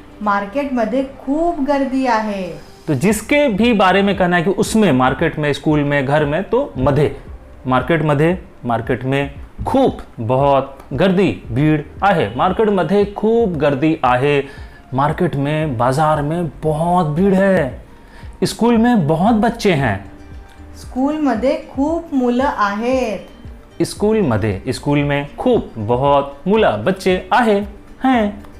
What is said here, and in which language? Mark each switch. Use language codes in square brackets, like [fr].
[mr] Market मध्ये खूप गर्दी आहे। [hi] तो जिसके भी बारे में कहना है कि उसमें, मार्केट में, स्कूल में, घर में, तो मध्य, मार्केट मध्य, मार्केट में खूब बहुत गर्दी भीड़ आहे, [mr] मार्केट मध्ये खूब गर्दी आहे, [hi] मार्केट में, बाजार में बहुत भीड़ है, स्कूल में बहुत बच्चे हैं, [mr] स्कूल मध्ये खूप मुलं आहेत, [hi] स्कूल मध्ये, स्कूल में खूब बहुत मुलं बच्चे आहे हैं।